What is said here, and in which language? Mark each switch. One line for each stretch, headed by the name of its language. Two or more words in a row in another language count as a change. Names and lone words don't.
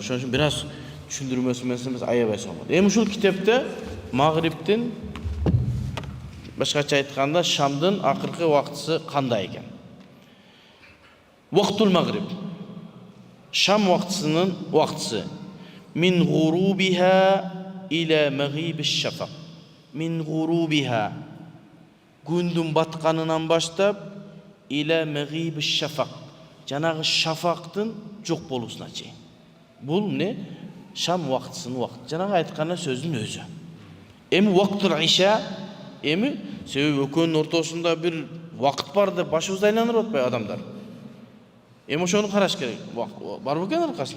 Kyrgyz: Ошон үчүн бир аз түшүндүрмөсү менен аябайсың болот. Эми ушул китепте Магриптин, башкача айтканда Шамдын акыркы убактысы кандай экен?
Arabic: وقت المغرب.
Kyrgyz: Шам убактысынын убактысы.
Arabic: من غروبها إلى مغيب الشفق. من غروبها.
Kyrgyz: Gündүн батканынан баштап
Arabic: إلى مغيب الشفق.
Kyrgyz: Жанагы шафактын жок болуусуна чейин. Бул эмне? Шам убактысынын убакыты. Жанагы айткан сөздүн өзү. Эми
Arabic: وقت العشاء,
Kyrgyz: эми себеби экөөнүн ортосунда бир вакыт бар деп башыбызды айландырып атпайбы адамдар? Эми ошону караш керек. Бар бекен аркасында.